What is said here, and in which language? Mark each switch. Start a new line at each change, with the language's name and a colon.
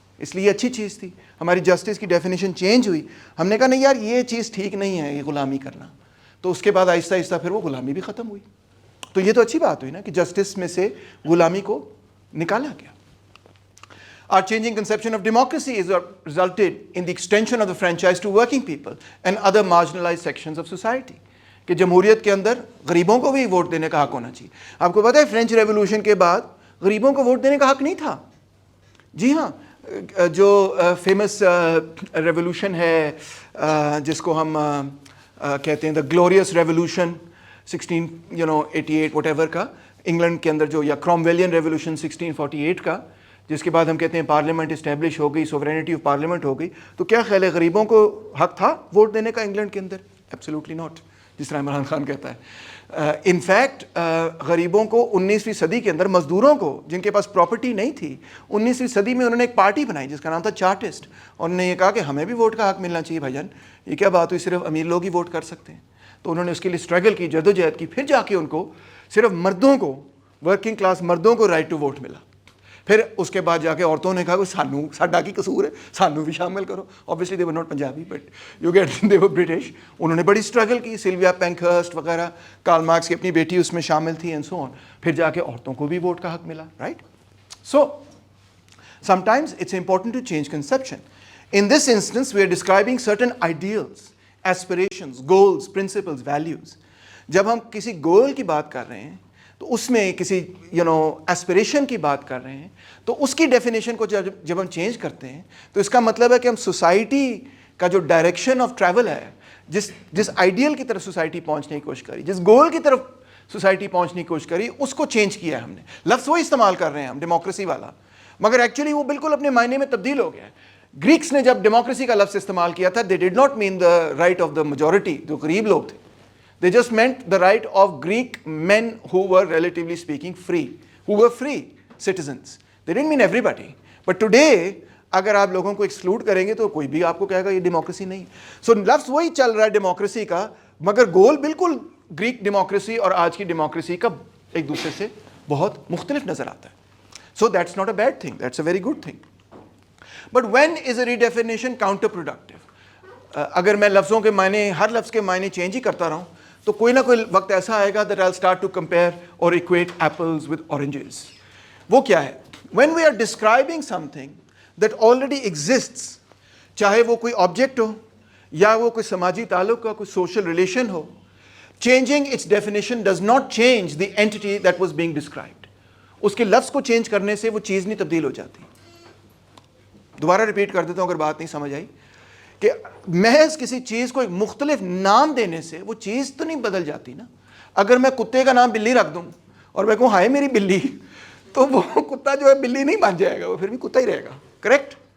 Urdu: اس لیے اچھی چیز تھی, ہماری جسٹس کی ڈیفینیشن چینج ہوئی. ہم نے کہا نہیں یار یہ چیز ٹھیک نہیں ہے یہ غلامی کرنا, تو اس کے بعد آہستہ آہستہ پھر وہ غلامی بھی ختم ہوئی. تو یہ تو اچھی بات ہوئی نا کہ جسٹس میں سے غلامی کو نکالا گیا.
English: Our changing conception of democracy is resulted in the extension of the franchise to working people and other marginalized sections of society.
Urdu: کہ جمہوریت کے اندر غریبوں کو بھی ووٹ دینے کا حق ہونا چاہیے. آپ کو پتہ ہے فرینچ ریولوشن کے بعد غریبوں کو ووٹ دینے کا حق نہیں تھا. جی ہاں, جو فیمس ریولوشن ہے جس کو ہم کہتے ہیں the glorious revolution 1688 what ever کا, انگلینڈ کے اندر جو, یا کرومویلین ریولوشن 1648 کا, جس کے بعد ہم کہتے ہیں پارلیمنٹ اسٹیبلش ہو گئی, سوورینٹی آف پارلیمنٹ ہو گئی. تو کیا خیال ہے غریبوں کو حق تھا ووٹ دینے کا انگلینڈ کے اندر؟
English: absolutely not,
Urdu: جس طرح عمران خان کہتا ہے. ان فیکٹ غریبوں کو 19ویں صدی کے اندر, مزدوروں کو جن کے پاس پراپرٹی نہیں تھی, 19ویں صدی میں انہوں نے ایک پارٹی بنائی جس کا نام تھا چارٹسٹ, اور انہوں نے یہ کہا کہ ہمیں بھی ووٹ کا حق ملنا چاہیے. بھائی جان یہ کیا بات ہوئی, صرف امیر لوگ ہی ووٹ کر سکتے ہیں؟ تو انہوں نے اس کے لیے اسٹرگل کی, جدوجہد کی, پھر جا کے ان کو صرف مردوں کو, ورکنگ کلاس مردوں کو رائٹ ٹو ووٹ ملا. پھر اس کے بعد جا کے عورتوں نے کہا کہ
Punjabi: ساڈا کی قصور ہے, سانو بھی شامل کرو.
English: obviously they were not Punjabi but you get they were British.
Urdu: انہوں نے بڑی اسٹرگل کی, سلویا پینکہرسٹ وغیرہ, کارل مارکس کی اپنی بیٹی اس میں شامل تھی اینڈ سو آن. پھر جا کے عورتوں کو بھی ووٹ کا حق ملا, right.
English: So sometimes it's important to change conception. In this instance we are describing certain ideals, aspirations, goals, principles, values.
Urdu: جب ہم کسی گول کی بات کر رہے ہیں تو اس میں کسی ایسپریشن کی بات کر رہے ہیں, تو اس کی ڈیفینیشن کو جب ہم چینج کرتے ہیں تو اس کا مطلب ہے کہ ہم سوسائٹی کا جو ڈائریکشن آف ٹریول ہے, جس آئیڈیل کی طرف سوسائٹی پہنچنے کی کوشش کری, جس گول کی طرف سوسائٹی پہنچنے کی کوشش کری, اس کو چینج کیا ہے ہم نے. لفظ وہی استعمال کر رہے ہیں ہم, ڈیموکریسی والا, مگر ایکچولی وہ بالکل اپنے معنی میں تبدیل ہو گیا ہے. گریکس نے جب ڈیموکریسی کا لفظ استعمال کیا تھا,
English: they did not mean the right of the majority,
Urdu: جو غریب لوگ تھے.
English: They just meant the right of Greek men who were relatively speaking free, who were free citizens. They didn't mean everybody. But today
Urdu: اگر آپ لوگوں کو exclude کریں گے تو کوئی بھی آپ کو کہے گا یہ ڈیموکریسی نہیں. سو لفظ وہی چل رہا ہے ڈیموکریسی کا, مگر گول بالکل گریک ڈیموکریسی اور آج کی ڈیموکریسی کا ایک دوسرے سے بہت مختلف نظر آتا ہے.
English: So that's not a bad thing, that's a very good thing. But when is a redefinition counterproductive?
Urdu: اگر میں لفظوں کے معنی, ہر لفظ کے معنی چینج ہی کرتا رہوں تو کوئی نہ کوئی وقت ایسا آئے گا
English: that I'll start to compare or equate apples with oranges.
Urdu: وہ کیا ہے؟
English: When we are describing something that already exists,
Urdu: چاہے وہ کوئی آبجیکٹ ہو یا وہ کوئی سماجی تعلق کا کوئی social relation ہو,
English: changing its definition does not change the entity that was being described.
Urdu: اس کے لفظ کو چینج کرنے سے وہ چیز نہیں تبدیل ہو جاتی. دوبارہ ریپیٹ کر دیتا ہوں اگر بات نہیں سمجھ آئی, کہ محض کسی چیز کو ایک مختلف نام دینے سے وہ چیز تو نہیں بدل جاتی نا. اگر میں کتے کا نام بلی رکھ دوں اور میں کہوں ہائے میری بلی, تو وہ کتا جو ہے بلی نہیں بن جائے گا, وہ پھر بھی کتا ہی رہے گا, کریکٹ.